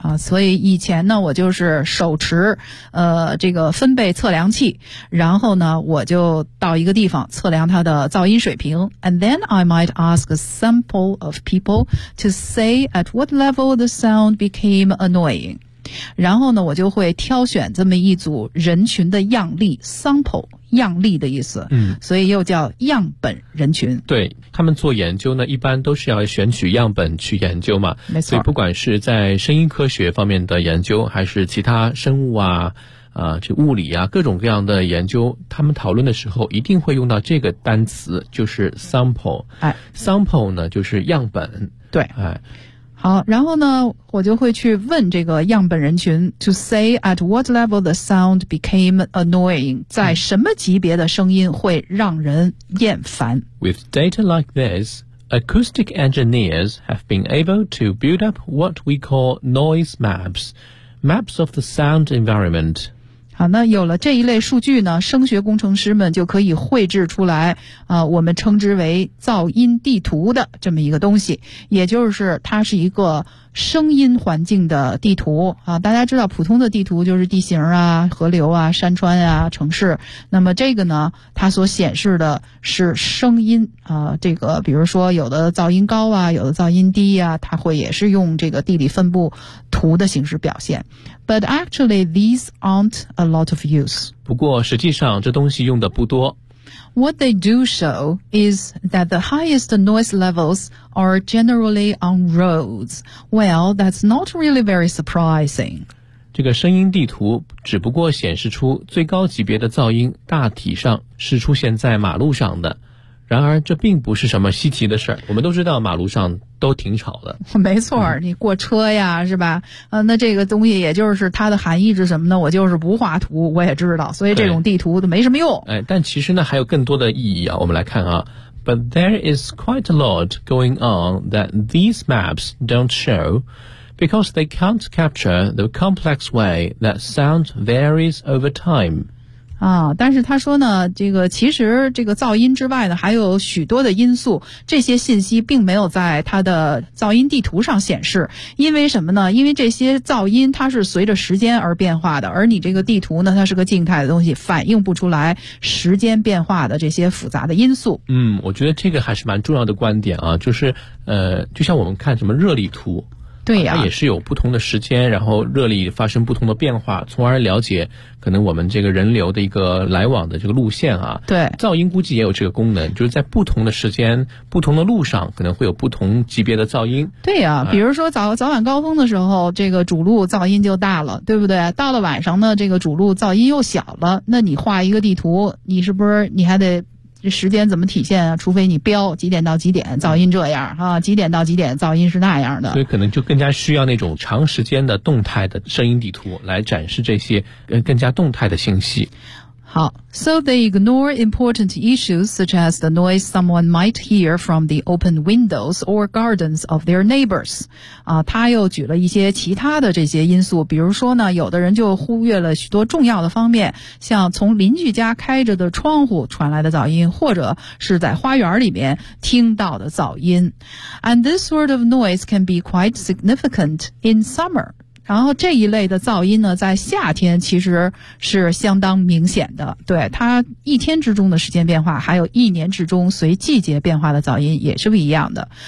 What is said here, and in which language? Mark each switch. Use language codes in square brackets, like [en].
[zh] 所以以前呢，我就是手持这个分贝测量器，然后呢，我就到一个地方测量它的噪音水平。 [en] And then I might ask a sample of people to say at what level the sound became annoying. [zh] 然后呢，我就会挑选这么一组人群的样例 sample, 样例的意思，所以又叫样本人群。对，他们做研究呢，一般都是要选取样本去研究嘛，没错。所以不管是在声音科学方面的研究，还是其他生物啊这物理啊各种各样的研究，他们讨论的时候一定会用到这个单词，就是 sample。 sample 呢就是样本。对，哎，好，然后呢，我就会去问这个样本人群 [en] to say at what level the sound became annoying, [zh] 在什么级别的声音会让人厌烦。 [en] With data like this, acoustic engineers have been able to build up what we call noise maps, maps of the sound environment. [zh] 好，那有了这一类数据呢，声学工程师们就可以绘制出来我们称之为噪音地图的这么一个东西，也就是它是一个声音环境的地图啊。大家知道普通的地图就是地形啊、河流啊、山川啊、城市，那么这个呢，它所显示的是声音这个比如说有的噪音高啊，有的噪音低啊，它会也是用这个地理分布图的形式表现。 [en] But actually, these aren't a lot of use. [zh] 不过实际上这东西用的不多。 [en] What they do show is that the highest noise levels are generally on roads. Well, that's not really very surprising. [zh] 这个声音地图只不过显示出最高级别的噪音大体上是出现在马路上的。然而这并不是什么稀奇的事儿，我们都知道马路上都挺吵的。没错，你过车呀是吧，那这个东西也就是它的含义是什么呢，我就是不画图我也知道，所以这种地图都没什么用。哎，但其实呢还有更多的意义啊，我们来看啊。 [en] But there is quite a lot going on that these maps don't show, because they can't capture the complex way that sound varies over time. [zh] 但是他说呢，这个其实这个噪音之外呢，还有许多的因素，这些信息并没有在他的噪音地图上显示。因为什么呢？因为这些噪音它是随着时间而变化的，而你这个地图呢，它是个静态的东西，反映不出来时间变化的这些复杂的因素。嗯，我觉得这个还是蛮重要的观点啊，就是就像我们看什么热力图，对呀、啊，它也是有不同的时间，然后热力发生不同的变化，从而了解可能我们这个人流的一个来往的这个路线啊。对，噪音估计也有这个功能，就是在不同的时间、不同的路上，可能会有不同级别的噪音。对呀、啊，比如说早晚高峰的时候，这个主路噪音就大了，对不对？到了晚上呢，这个主路噪音又小了。那你画一个地图，你是不是你还得？这时间怎么体现啊？除非你标几点到几点噪音这样啊，几点到几点噪音是那样的，所以可能就更加需要那种长时间的动态的声音地图来展示这些更加动态的信息。好 [en] ，So they ignore important issues such as the noise someone might hear from the open windows or gardens of their neighbors. [zh] 啊，他又举了一些其他的这些因素，比如说呢，有的人就忽略了许多重要的方面，像从邻居家开着的窗户传来的噪音，或者是在花园里面听到的噪音。 [en] And this sort of noise can be quite significant in summer. [zh] 然后这一类的噪音呢，在夏天其实是相当明显的。对，它一天之中的时间变化，还有一年之中随季节变化的噪音也是不一样的。